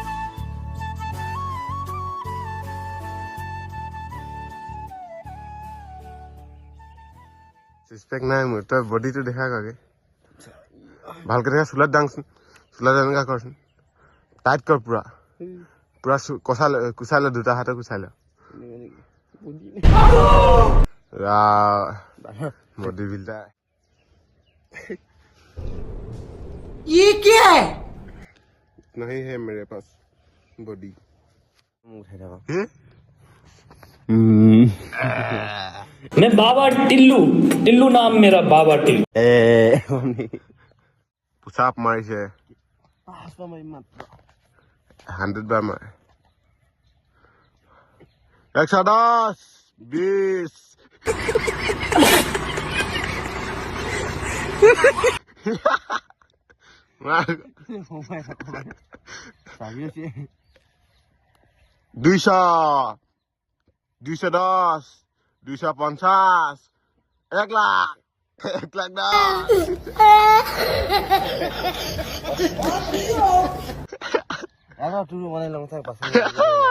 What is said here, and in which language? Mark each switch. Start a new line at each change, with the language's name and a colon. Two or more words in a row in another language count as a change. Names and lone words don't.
Assamese: ৰিস্পেক্ট নাই মোৰ, তই বডিটো দেখা কাকে ভালকে দেখা। চোলাত দাংচোন, চোলাত এনেকুৱা কৰচোন, টাইট কৰ পুৰা পুৰা কুচাই ল, দুটা হাতে কুচাই ল।
English: body builder
Hindi: ये क्या है? नहीं है मेरे पास बॉडी। मैं बाबा टिल्लू, टिल्लू नाम मेरा बाबा टिल्लू।
Assamese: পুচাপ মাৰিছে 100 বাৰ মাৰে। 110 20 200 210 250 1 লাখ 1 লাখ 10